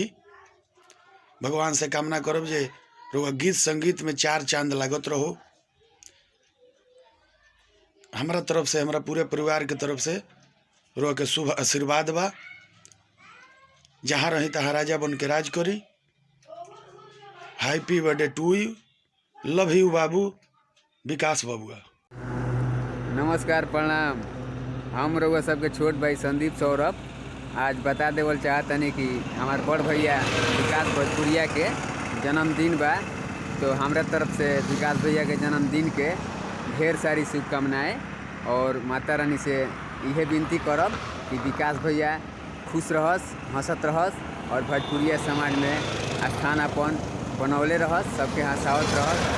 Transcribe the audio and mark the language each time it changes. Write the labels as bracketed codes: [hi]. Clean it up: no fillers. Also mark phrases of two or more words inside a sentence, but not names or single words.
[bho] भगवान से कामना करब जे रोगा गीत संगीत में चार चांद लागत रहो। हमारा तरफ से, हमारा पूरे परिवार के तरफ से रोगा के शुभ आशीर्वाद बा। जहाँ रही तहाँ राजा बन के राज करी। [en] happy birthday to you, love you बाबू विकास बबुआ। [bho] नमस्कार, प्रणाम। हम रउआ सबके छोट भाई संदीप सौरभ आज बता देवल चाहतनी कि हमार बड़ भैया विकास भोजपुरिया के जन्मदिन बा। तो हमारा तरफ से विकास भैया के जन्मदिन के ढेर सारी शुभकामनाएं और माता रानी से यह विनती करब कि विकास भैया खुश रहस, हंसत रहस और भोजपुरिया समाज में स्थान अपन बनौले रहस, सबके हंसावत रहस।